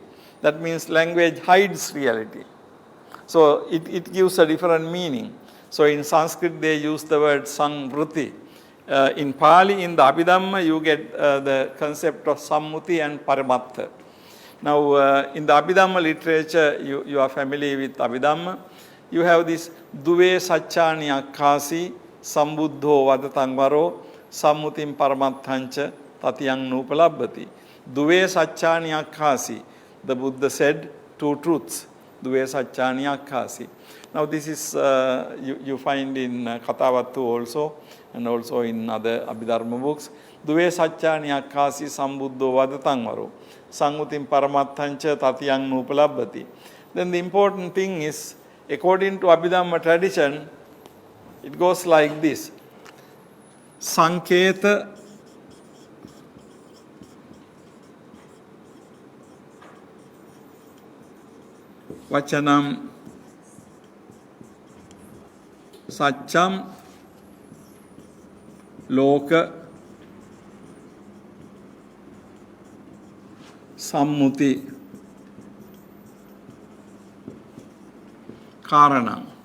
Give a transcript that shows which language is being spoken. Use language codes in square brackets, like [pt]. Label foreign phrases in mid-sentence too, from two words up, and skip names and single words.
[en] That means language hides reality. So it gives a different meaning. So in Sanskrit they use the word Samvruti. In Pali, in the Abhidhamma, you get the concept of Sammuti and Paramattha. Now, in the Abhidhamma literature, you are familiar with Abhidhamma. You have this [pi] Duve Sacchani Akkasi, Sambuddho Vadatangvaro, Sammutim Paramattancha, Tatyang Nupalabbati. Duve Sacchani Akkasi. [en] The Buddha said two truths. [pi] Duve Sacchani Akkasi. [en] Now, this is, you find in Kathavattu also, and also in other Abhidharma books. [pi] Duve Sacchani Akkasi, Sambuddho Vadatangvaro. Sammutim Paramattancha Tatyang Nupalabbati. [en] Then the important thing is, according to Abhidhamma tradition, it goes like this. [pi] Sanketa Vachanam Satcham Loka Sammuti Karanam.